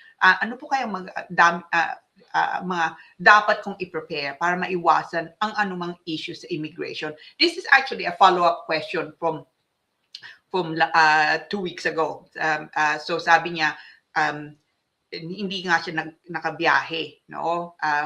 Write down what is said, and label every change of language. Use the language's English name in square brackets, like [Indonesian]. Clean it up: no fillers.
[Filipino] Ano po kaya mga dapat kong i-prepare para maiwasan ang anumang issue sa immigration? [English] This is actually a follow-up question from 2 weeks ago. [Filipino] So sabi niya, hindi nga siya nakabiyahe, no?